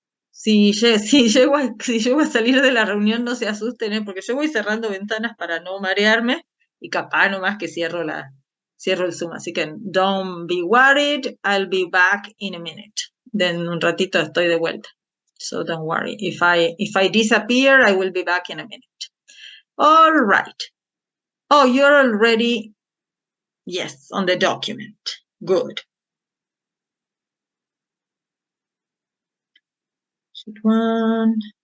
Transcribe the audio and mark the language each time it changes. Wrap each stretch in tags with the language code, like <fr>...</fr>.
<es>Si llego a salir de la reunión, no se asusten, porque yo voy cerrando ventanas para no marearme y capaz nomás que cierro el Zoom. Así que</es> <en>don't be worried, I'll be back in a minute.</en> <es>En un ratito estoy de vuelta.</es> <en>So don't worry. If I disappear, I will be back in a minute. All right. Oh, you're already, yes, on the document. Good. Sheet 1.</en>